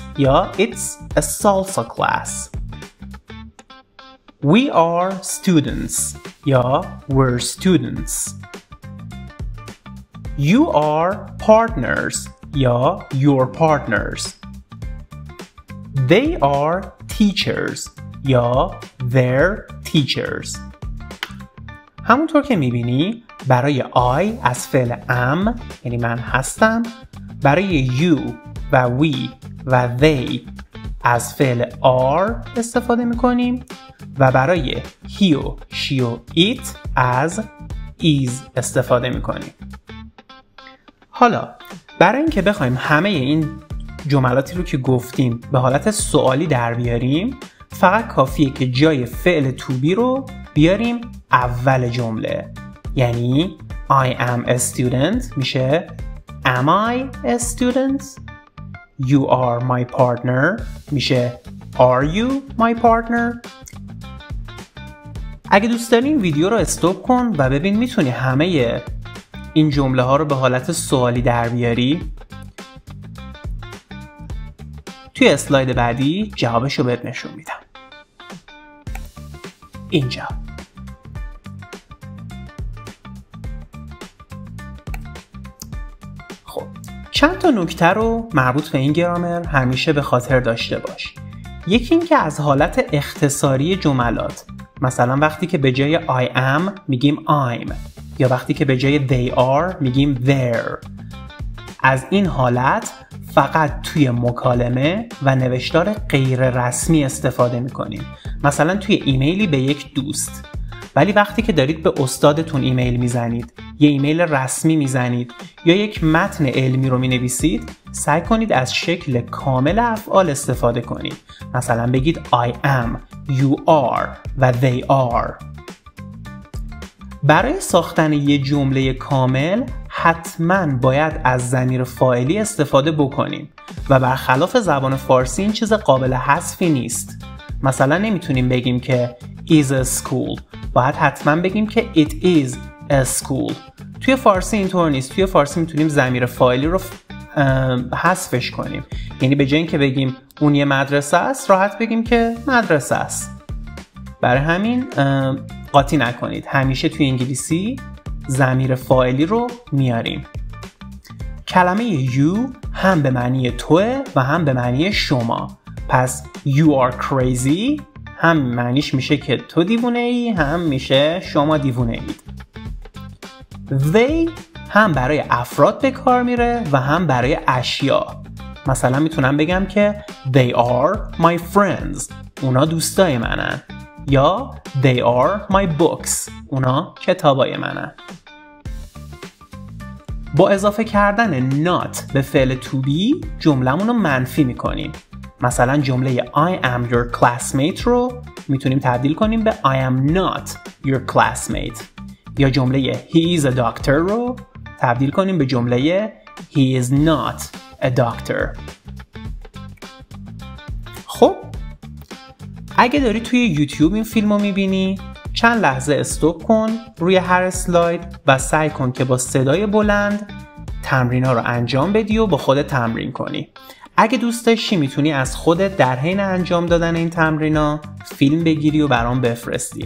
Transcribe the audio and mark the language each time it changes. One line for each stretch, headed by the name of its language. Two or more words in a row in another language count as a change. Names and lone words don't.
English: یا it's a salsa class. We are students. یا we're students. You are partners. یا you're partners. They are teachers. یا they're teachers.
Persian: همونطور که میبینی برای I از فعل am یعنی من هستم، برای you و we و they از فعل are استفاده میکنیم و برای he و she و it از is استفاده میکنیم. حالا برای اینکه بخوایم همه این جملاتی رو که گفتیم به حالت سوالی در بیاریم، فقط کافیه که جای فعل
English: to be
Persian: رو بیاریم اول جمله.
English: یعنی I am a student میشه Am I a student? You are my partner میشه Are you my partner?
Persian: اگه دوست داری این ویدیو رو استاپ کن و ببین میتونی همه این جمله ها رو به حالت سوالی در بیاری. توی اسلاید بعدی جوابش رو بهت نشون میدم. اینجا. خب چند تا نکته رو مربوط به این گرامر همیشه به خاطر داشته باش. یکی این که از حالت اختصاری جملات، مثلا وقتی که به جای
English: I am
Persian: میگیم I'm یا وقتی که به جای
English: they are
Persian: میگیم they're، از این حالت فقط توی مکالمه و نوشتار غیر رسمی استفاده میکنیم. مثلا توی ایمیلی به یک دوست، ولی وقتی که دارید به استادتون ایمیل میزنید، یه ایمیل رسمی میزنید یا یک متن علمی رو مینویسید، سعی کنید از شکل کامل افعال استفاده کنید. مثلا بگید
English: I am، you are و they are.
Persian: برای ساختن یه جمله کامل حتما باید از ضمیر فاعلی استفاده بکنیم و برخلاف زبان فارسی این چیز قابل حذفی نیست. مثلا نمیتونیم بگیم که
English: is a school،
Persian: باید حتما بگیم که
English: it is a school.
Persian: توی فارسی اینطور نیست. توی فارسی میتونیم ضمیر فاعلی رو حذفش کنیم. یعنی به جای اینکه بگیم اون یه مدرسه است، راحت بگیم که مدرسه است. برای همین قاطی نکنید. همیشه توی انگلیسی ضمیر فاعلی رو میاریم. کلمه you هم به معنی توه و هم به معنی شما. پس
English: you are crazy
Persian: هم معنیش میشه که تو دیوونه ای، هم میشه شما دیوونه اید. they هم برای افراد به کار میره و هم برای اشیا. مثلا میتونم بگم که
English: they are my friends،
Persian: اونا دوستای منن. یا
English: they are my books،
Persian: اونا کتابای منن. با اضافه کردن not به فعل
English: to be
Persian: جملمون رو منفی میکنیم. مثلا جمله
English: I am your classmate
Persian: رو میتونیم تبدیل کنیم به
English: I am not your classmate.
Persian: یا جمله
English: he is a doctor
Persian: رو تبدیل کنیم به جمله
English: he is not a doctor.
Persian: خب اگه داری توی یوتیوب این فیلم رو میبینی، چند لحظه استوب کن روی هر اسلاید و سعی کن که با صدای بلند تمرین‌ها رو انجام بدی و با خودت تمرین کنی. اگه دوست داشتی میتونی از خودت در حین انجام دادن این تمرین‌ها فیلم بگیری و برام بفرستی.